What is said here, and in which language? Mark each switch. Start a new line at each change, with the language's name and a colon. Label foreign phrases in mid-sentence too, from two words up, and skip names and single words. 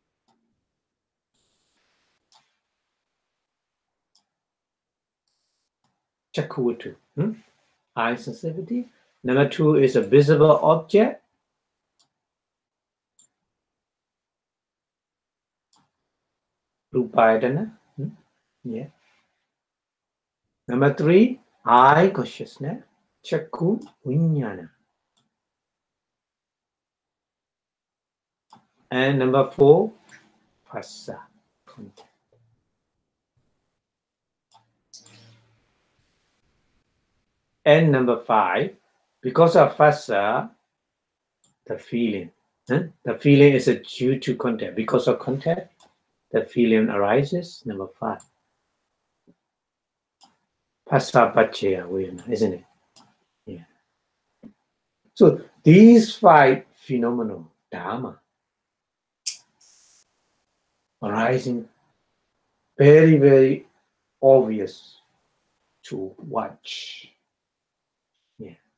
English: Chakku, eye sensitivity. Number 2 is a visible object. Rūpa, yeah. Number 3, eye consciousness,
Pali: chakku viññāna.
English: And number 4, phassa, contact. And number 5, because of phassa, the feeling. The feeling is due to contact. Because of contact, the feeling arises. Number 5.
Pali: Phassa paccayā vedanā,
English: isn't it? Yeah. So these 5 phenomena, dhamma, arising very, very obvious to watch. Yeah.